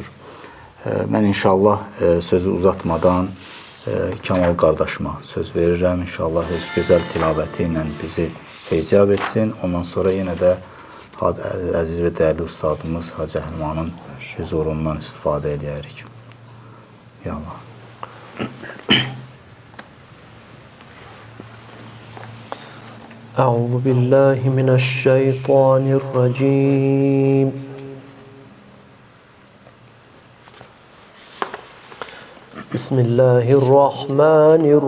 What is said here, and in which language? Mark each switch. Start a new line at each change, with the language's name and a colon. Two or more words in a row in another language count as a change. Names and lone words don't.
Azerbaijani: Mən inşallah sözü uzatmadan Kamal qardaşıma söz verirəm. İnşallah öz gözəl tilabəti ilə bizi feyziyab etsin. Ondan sonra yenə də əziz və dəyərli ustadımız Hacı Əhlimanın huzurundan istifadə edərik.
Arabic: يا الله. أعوذ بالله من الشيطان الرجيم بسم الله الرحمن